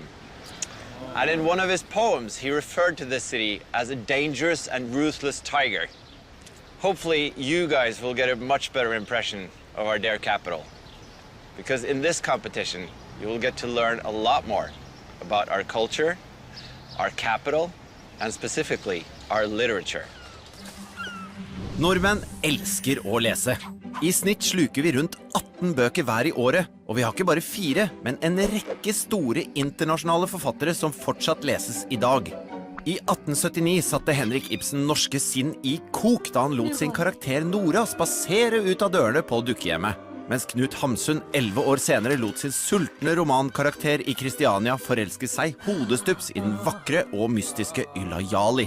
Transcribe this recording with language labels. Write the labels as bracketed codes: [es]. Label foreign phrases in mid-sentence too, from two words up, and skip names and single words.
[en] And in one of his poems, he referred to this city as a dangerous and ruthless tiger. Hopefully, you guys will get a much better impression of our dear capital. Because in this competition, you will get to learn a lot more about our culture, our capital, and specifically our literature. [no] Nordmenn elsker å lese. I snitt sluker vi rundt 18 bøker hver i året, og vi har ikke bare 4, men en rekke store internasjonale forfattere som fortsatt leses i dag. I 1879 satte Henrik Ibsen norske sinn i kok da han lot sin karakter Nora spasere ut av dørene på dukkehjemmet, mens Knut Hamsun 11 år senere lot sin sultne romankarakter i Kristiania forelske seg hodestups i den vakre og mystiske Ylajali.